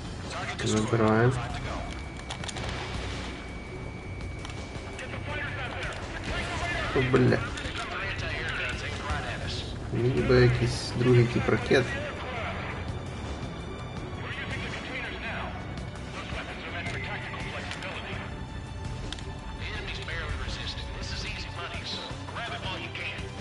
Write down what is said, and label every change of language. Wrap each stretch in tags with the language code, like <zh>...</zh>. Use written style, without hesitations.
<en>Target destroyed.</en> <ru>Набираем.</ru> <en>5 to go.</en> <ru>О, бля.</ru> <en>Anti-air guns aimed right at us.</en> <uk>Мені би якийсь другий тип ракет.</uk> <en>The enemy's barely resisting. This is easy money, so grab it while you can.</en>